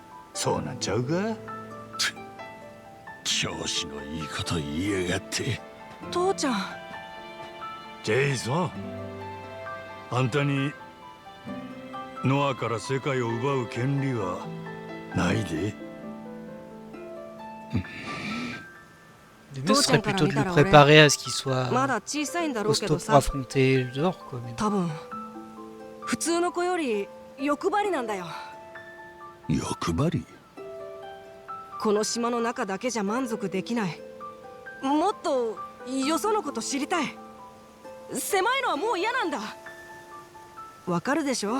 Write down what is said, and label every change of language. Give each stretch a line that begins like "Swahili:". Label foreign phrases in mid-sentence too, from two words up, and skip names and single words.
Japanese: そうなんちゃうか？調子のいいこと言いやがって。父ちゃん。ジェイソン、あんたにノアから世界を奪う権利はないで。
French: Le mieux serait plutôt de le préparer à ce qu'il soit
Japanese: まだ小さいんだろうけ
French: costaud
Japanese: ど
French: pour
Japanese: さ、
French: affronter le dehors, quoi. Mais...
Japanese: 多分普通の子より欲張りなんだよ。欲張り？この島の中だけじゃ満足できない。もっとよそのこと知りたい。狭いのはもう嫌なんだ。わかるでしょ？